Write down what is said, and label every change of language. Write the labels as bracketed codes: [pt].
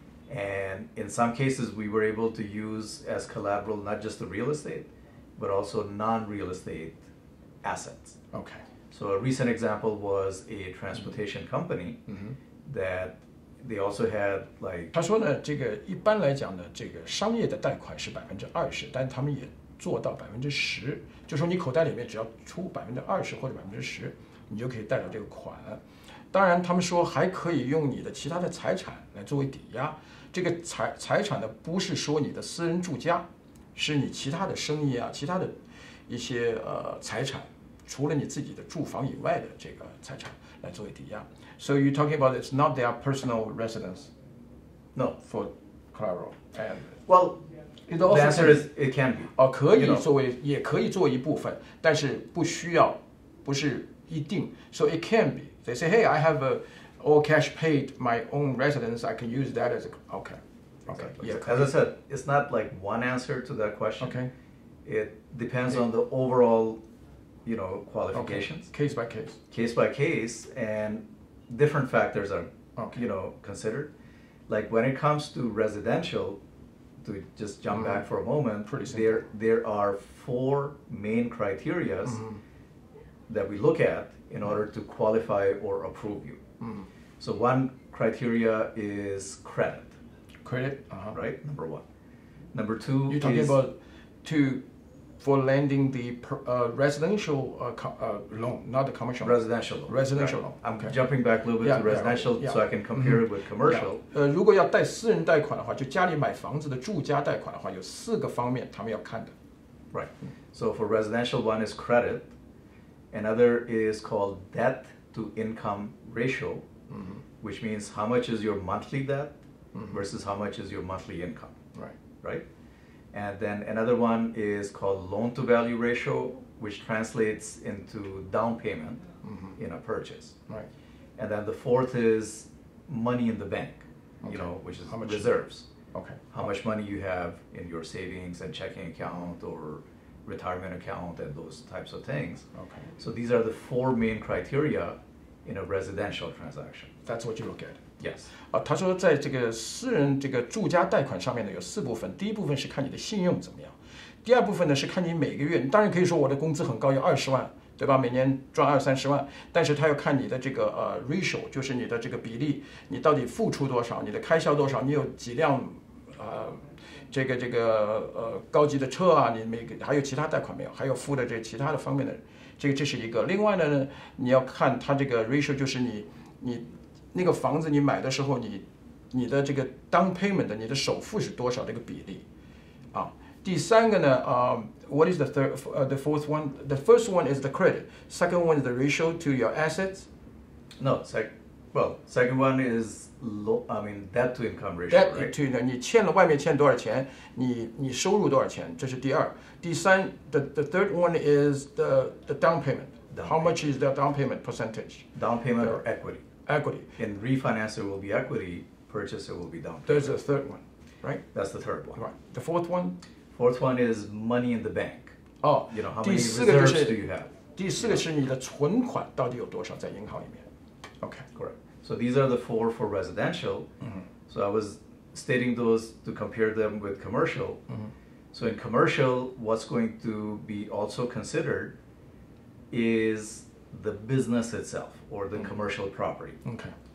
[en] And in some cases, we were able to use as collateral not just the real estate, but also non-real estate assets. Okay. So a recent example was a transportation company that they also had like. [zh] 他说呢，这个一般来讲呢，这个商业的贷款是20%，但他们也做到10%，就说你口袋里面只要出20%或者10%，你就可以贷到这个款。当然，他们说还可以用你的其他的财产来作为抵押。这个财产呢，不是说你的私人住家，是你其他的生意啊，其他的一些财产，除了你自己的住房以外的这个财产来作为抵押。 [en] So you're talking about it's not their personal residence, no, for collateral, and well, it the also answer is it can be. 可以作为，也可以作为一部分，但是不需要，不是一定。 So it can be. They say, hey, I have all cash paid my own residence. I can use that as a okay. Exactly. Yeah. As I said, it's not like one answer to that question. Okay. It depends on the overall, qualifications. Okay. Case by case. Case by case, and different factors are, considered. Like when it comes to residential, to just jump back for a moment, there are 4 main criteria that we look at in order to qualify or approve you. So one criteria is credit. Credit, right? Number 1. Number 2 you're talking about for lending the residential loan, not the commercial. Residential loan. Residential right. loan. I'm jumping back a little bit to residential so I can compare it with commercial. [zh] 如果要贷私人贷款的话，就家里买房子的住家贷款的话，有4个方面他们要看的。 [en] Right. So for residential, one is credit. Another is called debt to income ratio, which means how much is your monthly debt versus how much is your monthly income. Right. Right? And then another one is called loan to value ratio, which translates into down payment in a purchase. Right. And then the fourth is money in the bank, which is reserves. Okay. How much money you have in your savings and checking account or retirement account and those types of things. Okay. So these are the 4 main criteria in a residential transaction. That's what you look at. Yes. [zh] 他说在这个私人这个住家贷款上面呢有4部分，第一部分是看你的信用怎么样，第二部分呢是看你每个月，当然可以说我的工资很高，有20万，对吧？每年赚20-30万，但是他要看你的这个ratio， 就是你的这个比例，你到底付出多少，你的开销多少，你有几辆这个高级的车啊，你还有其他贷款没有？还有付的这其他的方面的，这是一个。另外呢，你要看它这个 ratio， 就是你那个房子你买的时候，你的这个 down payment 的你的首付是多少这个比例啊。第三个呢 [en] what is the fourth one? The first one is the credit. Second one is the ratio to your assets. No, second one is debt to income ratio. Debt right? to [zh] 你欠了外面欠多少钱，你收入多少钱，这是第二。第三 [en] the third one is the down payment. How much is the down payment percentage? Down payment or equity? Equity. In refinance, it will be equity. Purchase, it will be down payment. There's a third one, right? That's the third one. Right. The fourth one? Fourth one is money in the bank. Oh, You know, how [zh] 第 [en] many [zh] 四个就 [en] reserves [zh] 是 [en] do you have? [zh] 第四个是你的存款到底有多少在银行里面 ？OK. [en] Correct. So these are the four for residential. So I was stating those to compare them with commercial. So in commercial, what's going to be also considered is the business itself or the commercial property. OK.